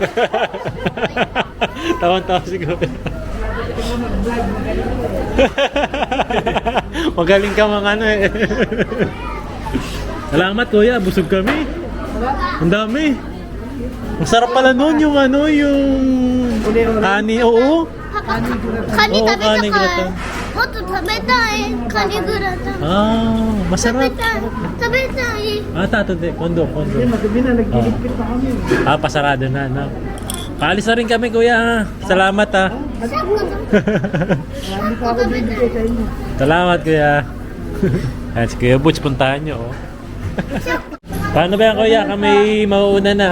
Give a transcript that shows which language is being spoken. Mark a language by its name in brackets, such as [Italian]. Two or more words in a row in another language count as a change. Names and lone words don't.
[Filipino] Tawan-tawa siguro. Magaling ka mga ano eh. Salamat kuya, busog kami. Ang dami. Ang sarap pala nun yung ani, oo. [Japanese] パパカニ食べたかカニグラタンいもっと食べたいカニグラタン Ah, 食べ [Filipino] masarap. [Japanese] たい食べたいあ、たとで、今度. [Filipino] Hindi, magabi na, nagliligpit pa kami. Ah, pasarado na, no? Paalis na rin kami, kuya. Ha? Salamat, ha. Marami pa ako bibigay sa inyo. Salamat, kuya. Ayan, si Kuya Butch, puntahan nyo, oh. Paano ba yan, kuya? Kami mauuna na.